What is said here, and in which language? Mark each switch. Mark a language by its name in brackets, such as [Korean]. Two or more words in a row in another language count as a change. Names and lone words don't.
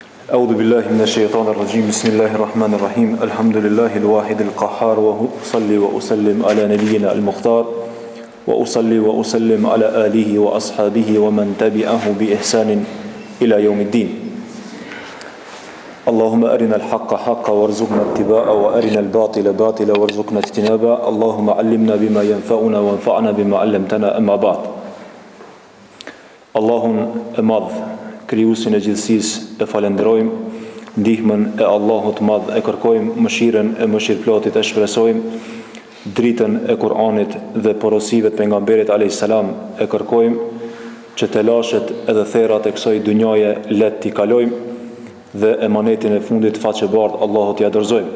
[Arabic] أعوذ بالله من الشيطان الرجيم بسم الله الرحمن الرحيم الحمد لله الواحد القهار وأصلي وأسلم على نبينا المختار وأصلي وأسلم على آله وأصحابه ومن تبعه بإحسان إلى يوم الدين اللهم أرنا الحق حقا وارزقنا اتباعه وأرنا الباطل باطلا وارزقنا اجتنابه اللهم علمنا بما ينفعنا وانفعنا بما علمتنا أما بعد [Albanian] اللهم madh krijuesin e gjithësisë e falenderojmë, ndihmën e Allahut madh e kërkojmë, mëshirën e mëshirëplotit e shpresojmë, dritën e Kur'anit dhe porosive të pejgamberit [Arabic] عليه السلام [Albanian] e kërkojmë, që të lashet edhe therat e kësaj dunjaje let t'i kalojmë dhe emanetin e fundit faqebardh Allahut ja dorëzojmë.